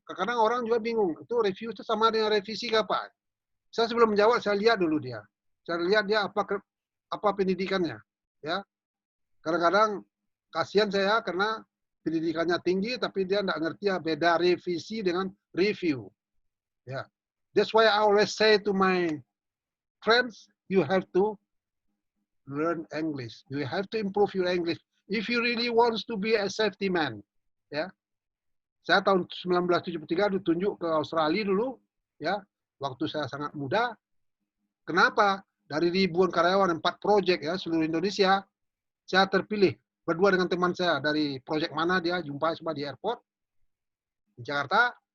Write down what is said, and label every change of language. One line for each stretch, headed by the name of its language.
Indonesian: Kadang orang juga bingung, itu review itu sama dengan revisi apa? Saya sebelum menjawab, saya lihat dulu dia. Saya lihat dia apa pendidikannya, ya. Kadang-kadang kasihan saya karena pendidikannya tinggi tapi dia tidak ngerti ya beda revisi dengan review.
English: Ya, that's why I always say to my friends, you have to learn English. You have to improve your English if you really wants to be a safety man.
Indonesian: Ya, saya tahun 1973 ditunjuk ke Australia dulu, ya, waktu saya sangat muda. Kenapa? Dari ribuan karyawan 4 proyek ya seluruh Indonesia, saya terpilih berdua dengan teman saya dari proyek mana dia jumpai semua di airport di Jakarta.